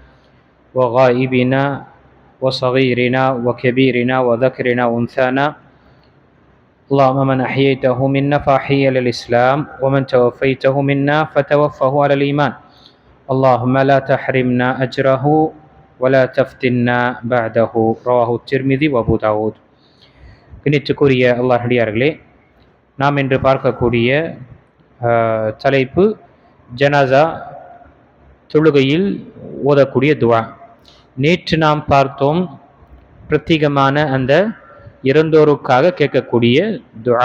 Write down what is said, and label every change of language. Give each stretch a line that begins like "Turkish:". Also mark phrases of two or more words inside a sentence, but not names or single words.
Arabic: وغائبنا وصغيرنا وكبيرنا وذكرنا وأنثانا، اللهم من أحييته منا فأحيي على الإسلام ومن توفيته منا فتوفه على الإيمان، اللهم لا تحرمنا أجره ولا تفتنا بعده. رواه الترمذي وأبو داود.
Tamil: கணித்துக்குரிய அல்லாஹ் அடியார்களே, நாம் இன்று பார்க்கக்கூடிய தலைப்பு ஜனாசா தொழுகையில் ஓதக்கூடிய துவா. நேற்று நாம் பார்த்தோம் பிரத்யேகமான அந்த இறந்தோருக்காக கேட்கக்கூடிய துவா.